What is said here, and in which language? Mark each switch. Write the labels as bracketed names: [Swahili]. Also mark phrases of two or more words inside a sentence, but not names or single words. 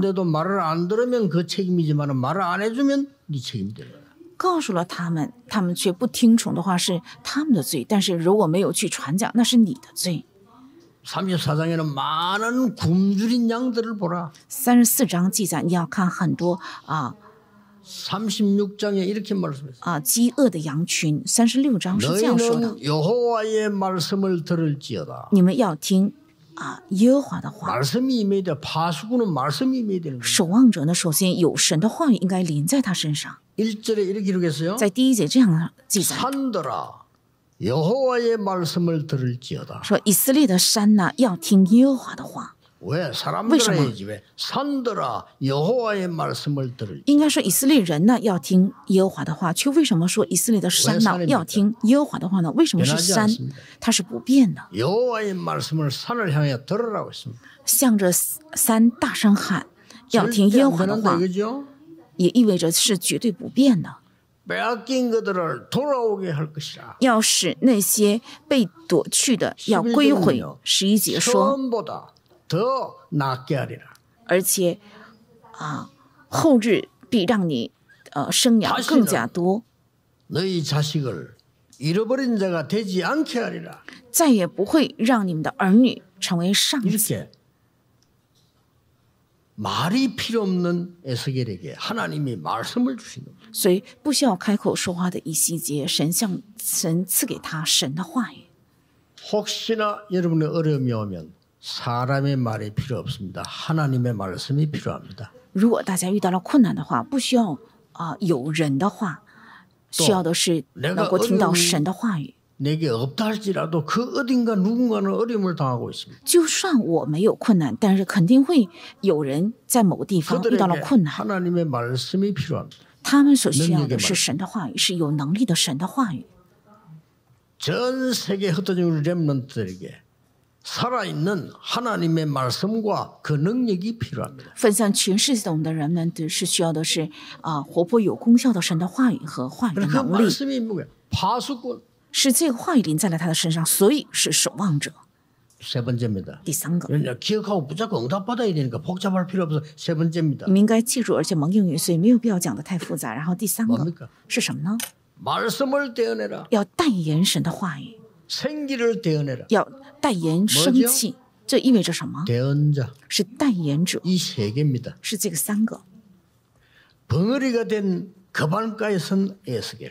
[Korean] 들었는데도 말을 안 들으면 그 책임이지만 말을 안 해주면 네 책임이 되는 거야. [Chinese] 告诉了他们，他们却不听从的话是他们的罪，但是如果没有去传讲，那是你的罪。 [Korean] 34장에는 많은 굶주린 양들을 보라. [Chinese] 34 章记载，你要看很多 [Korean] 36장에 이렇게 말씀했어요. [Chinese] 饥饿的羊群。36章是这样说的： [Korean] 너희는 여호와의 말씀을 들을지어다. [Chinese] 你们要听耶和华的话。 [Korean] 말씀이 임해야 돼. 파수꾼은 말씀이 임해야 되는 거예요. [Chinese] 守望者呢，首先有神的话语应该临在他身上。 [Korean] 1절에 이렇게 기록했어요. [Chinese] 在第1节这样记载。 [Korean] 산들아 여호와의 말씀을 들을지어다. [Chinese] 说以色列的山呢，要听耶和华的话。 [Korean] 왜 사람들아 해야지 왜 산들아 여호와의 말씀을 들을지어다. [Chinese] 应该说以色列人呢要听耶和华的话，却为什么说以色列的山呢要听耶和华的话呢？为什么是山？它是不变的。 [Korean] 여호와의 말씀을 산을 향해 들으라고 했습니다. [Chinese] 向着山大声喊，要听耶和华的话， 也意味着是绝对不变的。 [Korean] 빼앗긴 것들을 돌아오게 할 것이라. [Chinese] 要使那些被夺去的要归回。11节说， [Korean] 처음보다 더 낫게 하리라. [Chinese] 而且后日必让你生养更加多。 [Korean] 너희 자식을 잃어버린 자가 되지 않게 하리라. [Chinese] 再也不会让你们的儿女成为上子。 [Korean] 이렇게 말이 필요 없는 에스겔에게 하나님이 말씀을 주신 겁니다. [Chinese] 所以不需要开口说话的以西结，神赐给他神的话语。 [Korean] 혹시나 여러분의 어려움이 오면 사람의 말이 필요 없습니다. 하나님의 말씀이 필요합니다. [Chinese] 如果大家遇到了困难的话，不需要有人的话，需要的是能够听到神的话语。 [Korean] 내게 없다 할지라도 그 어딘가 누군가는 어려움을 당하고 있습니다. [Chinese] 就算我没有困难，但是肯定会有人在某个地方遇到了困难。 [Korean] 하나님의 말씀이 필요합니다. [Chinese] 他们所需要的是神的话语，是有能力的神的话语。 [Korean] 전 세계 흩어진 우리 렘넌트들에게 살아있는 하나님의 말씀과 그 능력이 필요합니다. [Chinese] 分散全世界的我们的人们，是需要的是活泼有功效的神的话语和话语的 [Korean] 그 [Chinese] 能力。 [Korean] 말씀이 뭐예요? 파수꾼. [Chinese] 是这个话语临在了他的身上，所以是守望者。 [Korean] 세 번째입니다. [Chinese] 第三个， [Korean] 기억하고 무조건 응답받아야 되니까 복잡할 필요 없어. 세 번째입니다. [Chinese] 你们应该记住，而且蒙应允，所以没有必要讲得太复杂。然后第三个 [Korean] 뭡니까? [Chinese] 是什么呢？ [Korean] 말씀을 떼어내라. [Chinese] 要代言神的话语， [Korean] 생기를 떼어내라. [Chinese] 要代言生气。这意味着什么？ [Korean] 대언자. [Chinese] 是代言者， [Korean] 이 세 개입니다. [Chinese] 是这个三个， [Korean] 벙어리가 된 거반가에 선 에스겔.